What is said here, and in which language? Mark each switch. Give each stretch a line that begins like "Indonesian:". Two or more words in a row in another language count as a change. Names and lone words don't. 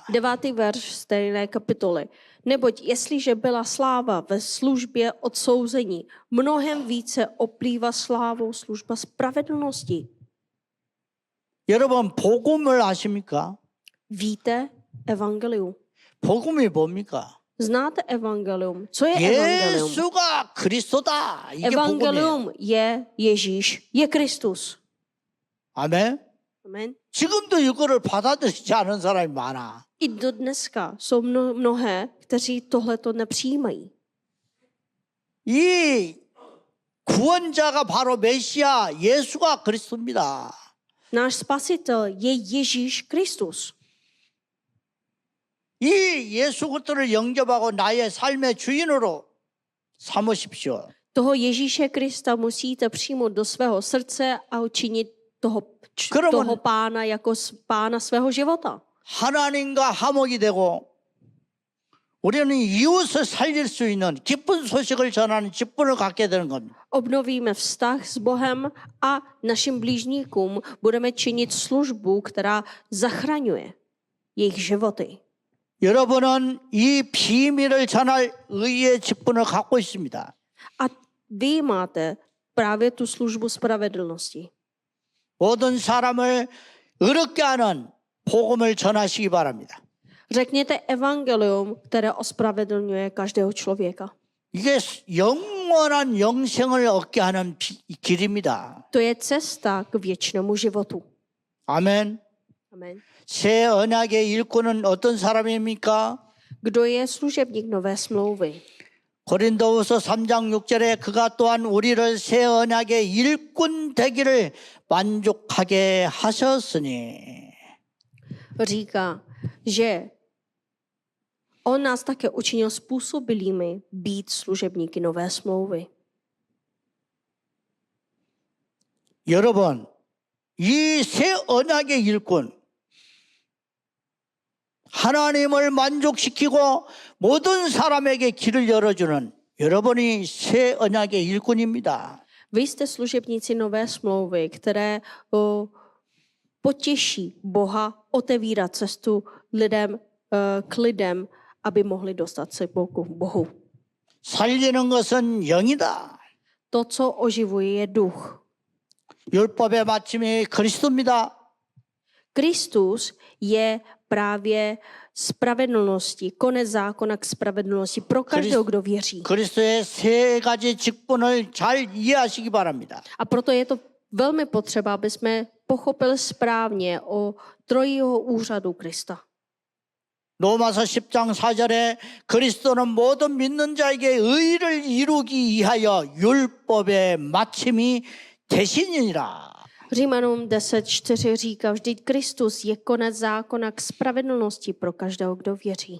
Czech: 9. verš stejné kapitoly. Neboť jestliže byla sláva ve službě odsouzení, mnohem více oplývá slávou služba spravedlnosti.
Korean: 여러분 복음을 아십니까?
Czech: Víte evangelium?
Korean: 복음이 뭡니까?
Czech: Znáte evangelium? Co je evangelium?
Korean: 예수가 그리스도다. 이게 복음이에요.
Czech: Evangelium je Ježíš, je Kristus.
Korean: 아멘.
Czech: Amen.
Korean: 지금도 이거를 받아들이지 않은 사람이 많아.
Czech: I do dneska jsou mnohé, kteří tohleto nepřijímají.
Korean: 이 구원자가 바로 메시아 예수가 그리스도입니다.
Czech: Náš spasitel je Ježíš Kristus.
Korean: 이 예수 그리스도를 영접하고 나의 삶의 주인으로 삼으십시오.
Czech: Toho Ježíše Krista musíte přijmout do svého srdce a učinit toho pána jako pána svého života.
Korean: 하나님과 화목이 되고 우리는 이웃을 살릴 수 있는 기쁜 소식을 전하는 직분을 갖게 되는 겁니다.
Czech: Obnovíme vztah s Bohem a našim blížníkům budeme činit službu, která zachraňuje jejich životy.
Korean: 여러분은 이 비밀을 전할 의의 직분을 갖고 있습니다.
Czech: A vy máte právě tu službu spravedlnosti.
Korean: 모든 사람을 의롭게 하는 복음을 전하시기 바랍니다.
Czech: Řekněte evangelium, které ospravedlňuje každého člověka.
Korean: 이게 영원한 영생을 얻게 하는 길입니다.
Czech: To je cesta k věčnému životu.
Korean: 아멘.
Czech: Amen.
Korean: 새 언약의 일꾼은 어떤 사람입니까?
Czech: Kdo je služebník nové smlouvy?
Korean: 고린도후서 3장 6절에 그가 또한 우리를 새 언약의 일꾼 되기를 만족하게 하셨으니.
Czech: Říká, že on nás také učinil způsobilými být služebníky nové smlouvy.
Korean: 여러분, 이 새 언약의 일꾼, 하나님을 만족시키고 모든 사람에게 길을 열어주는 여러분이 새 언약의 일꾼입니다.
Czech: Vy jste služebníci nové smlouvy, které potěší Boha otevírat cestu k lidem, aby mohli dostat se k Bohu.
Korean: 살리는 것은 영이다.
Czech: To, co oživuje, je duch.
Korean: 율법의 마침이 그리스도입니다.
Czech: Kristus je právě spravedlnosti, konec zákona k spravedlnosti pro každého, kdo věří.
Korean: 그리스도의 세 가지 직분을 잘 이해하시기 바랍니다.
Czech: A proto je to velmi potřeba, aby jsme pochopili správně o trojího úřadu Krista.
Korean: 로마서 10장 4절에 그리스도는 모든 믿는 자에게 의를 이루기 위하여 율법의 마침이 되시니라.
Czech: Římanům 10:4 říká, vždyť Kristus je konec zákona k spravedlnosti pro každého, kdo věří.